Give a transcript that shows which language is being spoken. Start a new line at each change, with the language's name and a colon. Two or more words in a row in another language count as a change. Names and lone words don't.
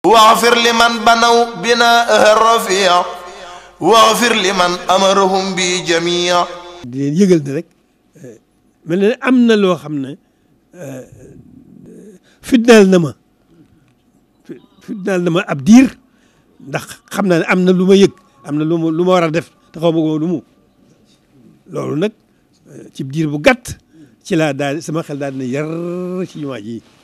Arabic: واغفر لمن بنوا بناءها الرفيع واغفر لمن أمرهم بجميع.
Wolof: di leen yëgal ne rek mel na ne am na loo xam ne fitnaal na ma ab diir ndax xam naa ne am na lu ma yëg am na lu ma war a def te xaw ma ko lu mu loolu nag ci diir bu gàtt ci laa daal sama xel daal dina yar ci jumaa ji